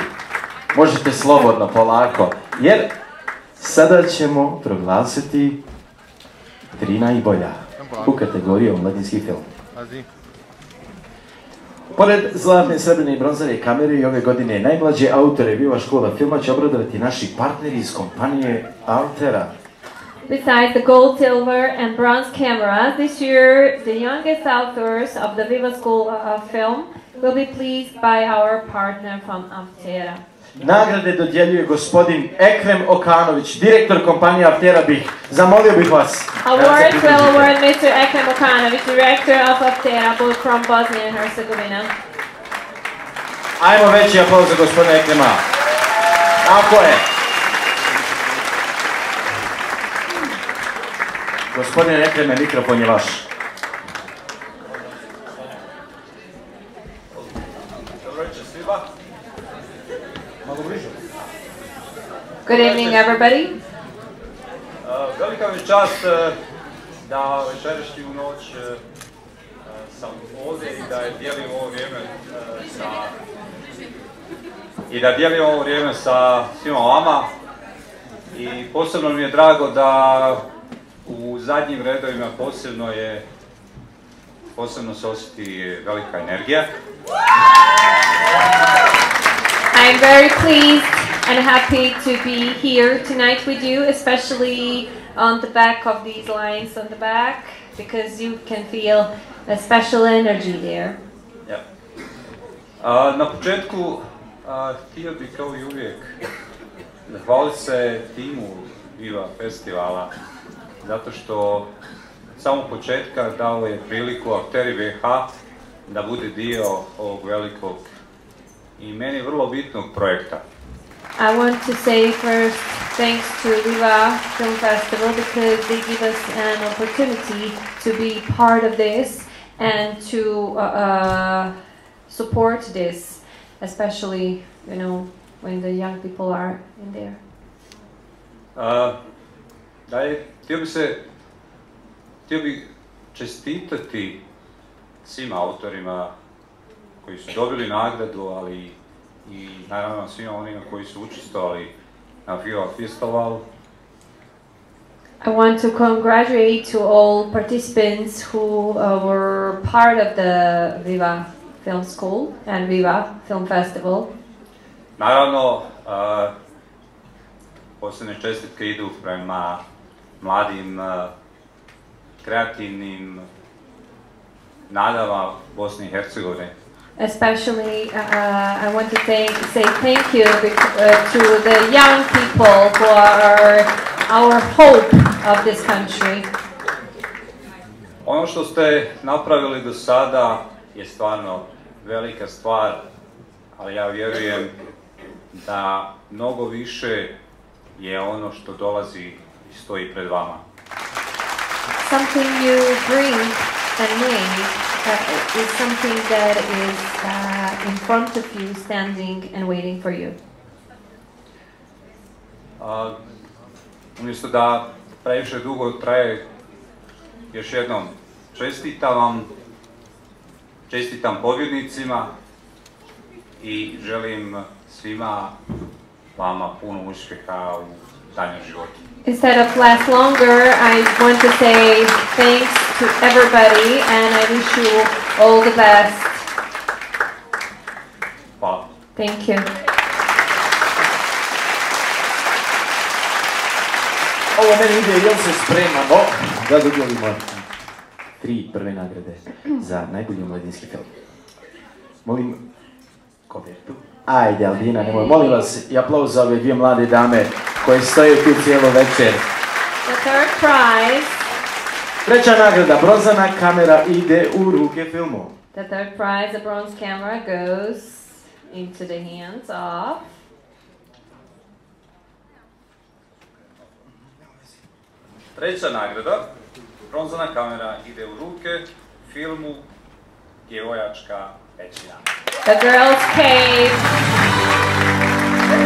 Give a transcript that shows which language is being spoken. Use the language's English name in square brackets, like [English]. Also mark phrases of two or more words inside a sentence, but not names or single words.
[Bosnian] Možete slobodno, polako, jer sada ćemo proglasiti 3 najbolja u kategoriji omladinski film. Pored zlatne, srebrne i bronzane kamere i ove godine najmlađe autore Viva škola filma će obradovati naši partneri iz kompanije Altera. [English] Besides the gold, silver, and bronze cameras, this year the youngest authors of the Viva School of Film will be pleased by our partner from Altera. [Bosnian] Nagrade dodjeljuje gospodin Ekrem Okanović, direktor kompanije Altera. Zamolio bih vas. [English] Awards will award Mr. Ekrem Okanović, director of Altera, both from Bosnia and Herzegovina. [Bosnian] Ajmo veći aplauz za gospodina Ekrema. Tako je. Gospodine Ekreme, mikrofon je vaš. Dobro večer svima. Malo bliže. [English] Good evening, everybody. [Bosnian] Velika mi čast da večerašnju noć sam ovdje i da dijelim ovo vrijeme sa svima vama. I posebno mi je drago da u zadnjim redovima posebno se osjeti velika energija. [English] I'm very pleased and happy to be here tonight with you, especially on the back of these lines on the back, because you can feel a special energy there. Yeah. [Bosnian] Na početku htio bih kao i uvijek zahvaliti se timu Viva festivala, zato što samog početka dao je priliku Akteri VH da bude dio ovog velikog i meni vrlo bitnog projekta. [English] I want to say first thanks to Viva Film Festival because they give us an opportunity to be part of this and to support this, especially, you know, when the young people are in there. [Bosnian] Htio bih čestitati svim autorima koji su dobili nagradu, ali i naravno svima onima koji su učestvovali na Viva festivalu. [English] I want to congratulate to all participants who were part of the Viva Film School and Viva Film Festival. [Bosnian] Naravno, posebne čestitke idu prema mladim, kreativnim nadama Bosne i Hercegovine. [English] Especially, I want to say thank you to the young people who are our hope of this country. [Bosnian] Ono što ste napravili do sada je stvarno velika stvar, ali ja vjerujem da mnogo više je ono što dolazi i stoji pred vama. [English] Something you bring and made is something that is in front of you, standing and waiting for you. [Bosnian] Umjesto da previše dugo traje, još jednom čestitam vam, čestitam pobjednicima i želim svima vama puno uspjeha u daljem životu. [English] Instead of last longer, I want to say thanks to everybody and I wish you all the best. [Bosnian] Hvala. [English] Thank you. [Bosnian] Ovo meni ide, jel se spremamo da dodijelimo 3 prve nagrade za najbolji omladinski film. Molim kovertu. Ajde, Albina, nemoj, molim vas i aplauz za ove dvije mlade dame koje stoje tu cijelo večer. [English] The third prize. [Bosnian] Treća nagrada, bronzana kamera ide u ruke filmu. [English] The third prize, the bronze camera, goes into the hands of... [Bosnian] Treća nagrada, bronzana kamera ide u ruke filmu Djevojačka pećina. [English] The Girl's Cave.